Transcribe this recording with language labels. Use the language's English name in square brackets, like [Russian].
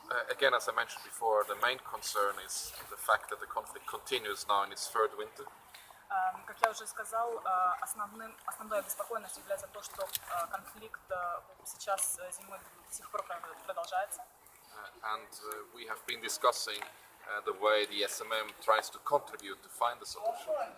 [English] Again, as I mentioned before, the main concern is the fact that the conflict continues now in its third winter. [Russian] Как я уже сказал, основной обеспокоенностью является то, что конфликт сейчас зимой до сих пор продолжается. [English] And we have been discussing the way the SMM tries to contribute to find a solution.